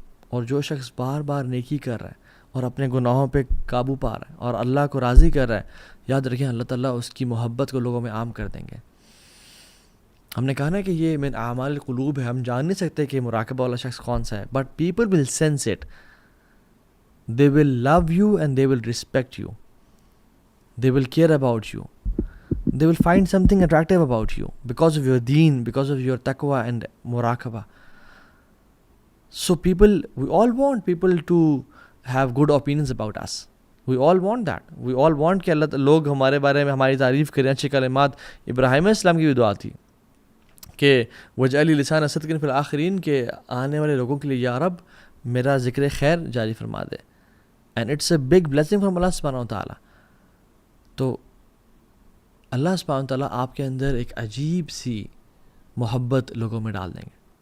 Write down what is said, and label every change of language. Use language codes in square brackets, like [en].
[ur] اور جو شخص بار بار نیکی کر رہا ہے اور اپنے گناہوں پہ قابو پا رہا ہے اور اللہ کو راضی کر رہا ہے، یاد رکھیں اللہ تعالیٰ اس کی محبت کو لوگوں میں عام کر دیں گے. ہم نے کہا نا کہ یہ من اعمال القلوب ہے، ہم جان نہیں سکتے کہ مراقبہ والا شخص کون سا ہے، [en] But people will sense it. They will love you and they will respect you. They will care about you. They will find something attractive about you because of your deen, because of your taqwa and muraqabah. So we all want people to have good opinions about us. We all want that. We all want [ur] کہ اللہ لوگ ہمارے بارے میں ہماری تعریف کریں، اچھے کلمات. ابراہیم علیہ السلام کی بھی دعا تھی کہ [ar] وجعلی لسان صدق فی الآخرین، [ur] کہ آنے والے لوگوں کے لیے یا رب میرا ذکر خیر جاری فرما دے. [en] and it's a big blessing from [ur] اللہ سبحانہ و تعالیٰ. تو اللہ سبحانہ و تعالیٰ آپ کے اندر ایک عجیب سی محبت لوگوں میں ڈال دیں گے.